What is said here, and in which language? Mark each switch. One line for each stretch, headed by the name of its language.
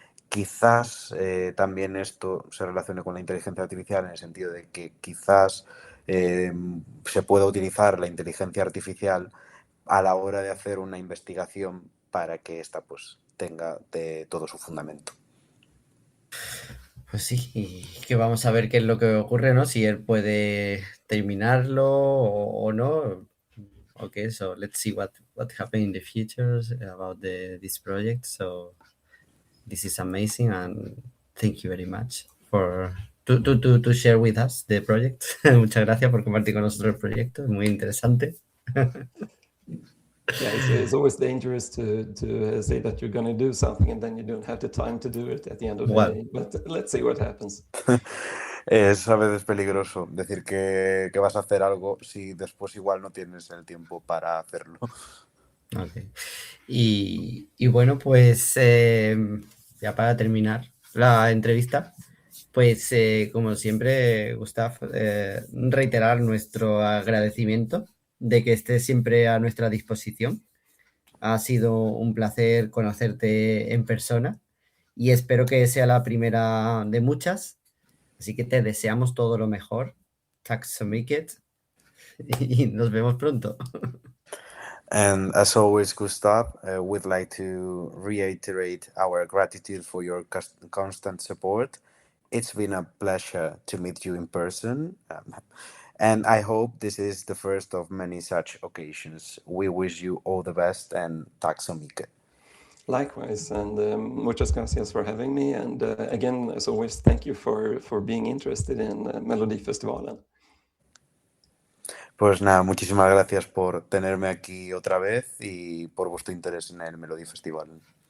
Spanish: Quizás también esto se relacione con la inteligencia artificial en el sentido de que quizás se pueda utilizar la inteligencia artificial a la hora de hacer una investigación para que ésta pues tenga de todo su fundamento. Pues sí, y que vamos a ver qué es lo que ocurre, ¿no? Si él puede terminarlo o no.
English: Okay, so let's see what happens in the future about this project. So this is amazing, and thank you very much for to share with us the project.
Spanish: Muchas gracias por compartir con nosotros el proyecto, es muy interesante.
English: Yeah, it's always dangerous to say that you're going to do something and then you don't have the time to do it at the end of the day. But let's see what happens.
Spanish: Es a veces peligroso decir que vas a hacer algo si después igual no tienes el tiempo para hacerlo.
English: Okay.
Spanish: Y bueno, pues ya para terminar la entrevista, pues como siempre, Gustav, reiterar nuestro agradecimiento de que estés siempre a nuestra disposición. Ha sido un placer conocerte en persona y espero que sea la primera de muchas. Así que te deseamos todo lo mejor.
Swedish: Tack så mycket.
Spanish: Y nos vemos pronto.
English: And as always, Gustav, we'd like to reiterate our gratitude for your constant support. It's been a pleasure to meet you in person. And I hope this is the first of many such occasions. We wish you all the best and
Swedish: tack så mycket.
English: Likewise, and
Spanish: muchas gracias
English: for having me. And again, as always, thank you for being interested in Melodifestivalen.
Spanish: Pues nada, muchísimas gracias por tenerme aquí otra vez y por vuestro interés en el Melodifestivalen.